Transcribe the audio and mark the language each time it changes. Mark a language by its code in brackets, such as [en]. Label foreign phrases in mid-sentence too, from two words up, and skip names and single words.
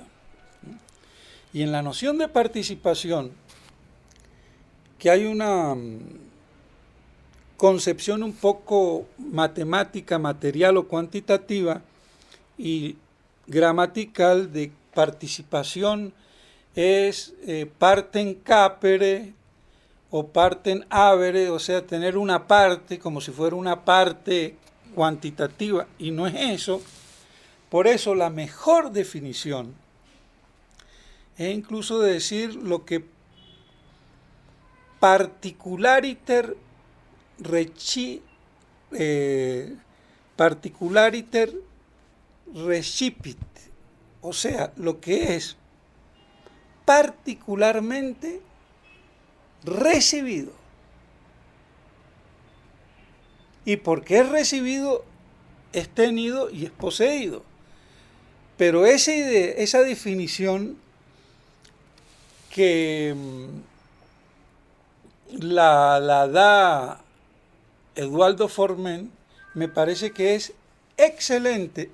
[es] Y en la noción de participación, que hay una concepción un poco matemática, material o cuantitativa y gramatical de participación es [la] partem capere [es] o [la] partem avere, [es] o sea, tener una parte como si fuera una parte cuantitativa, y no es eso. Por eso la mejor definición es incluso decir lo que [la] particulariter recipit, [es] o sea, lo que es particularmente recibido. Y porque es recibido, es tenido y es poseído. Pero esa definición que la da Eduardo Forment me parece que es excelente.